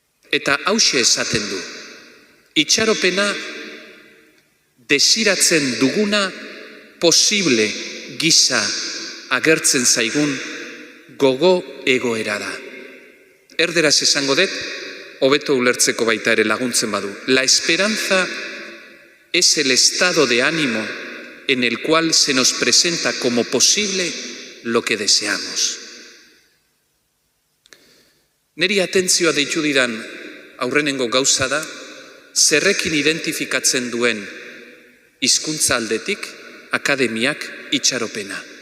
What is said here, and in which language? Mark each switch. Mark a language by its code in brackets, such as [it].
[eu] Eta hauxe esaten du, itxaropena desiratzen duguna posible gisa agertzen zaigun gogo egoera da. Erderaz esango dut, hobeto ulertzeko baita ere laguntzen badu. [es] La esperanza es el estado de ánimo en el cual se nos presenta como posible lo que deseamos. [eu] Neri atentzioa deitu didan aurrenengo gauza da, zerrekin identifikatzen duen hizkuntza aldetik, akademiak itxaropena.